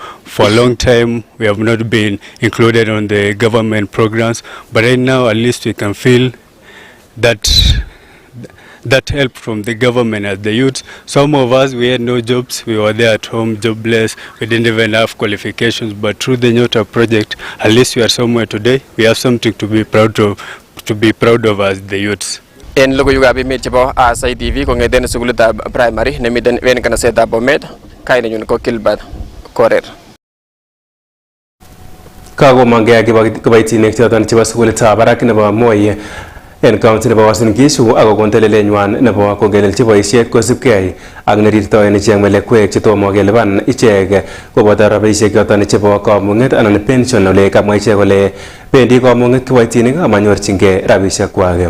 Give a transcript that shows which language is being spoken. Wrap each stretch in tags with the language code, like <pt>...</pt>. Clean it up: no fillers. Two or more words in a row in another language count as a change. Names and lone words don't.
<en>For a long time, we have not been included on the government programs, but right now at least we can feel that help from the government as the youth. Some of us, we had no jobs. We were there at home, jobless. We didn't even have qualifications. But through the Nyota project, at least we are somewhere today. We have something to be proud of as the youths.</en> <kln>En Logoywekab Emet chebo Aasai TV kongeten sukulitab primary nemiten en kanasetab Bomet, kainenyun ko Gilbert Korir. Kakomangei kiboitinik choton chebo sukulitab barak nebo Moi en county nebo Uasin Gishu ako kontelelenywan nebo kogelelchi boisiet kosipkei ak nerirtoen ichek melekwek chetomo kelipan ichek koboto rabisiek choton chebo kamung'et anan pension ole kamwa ichek kole bendi kamung'et kiboitinik amanyorchingei rabisiek kwak.</kln>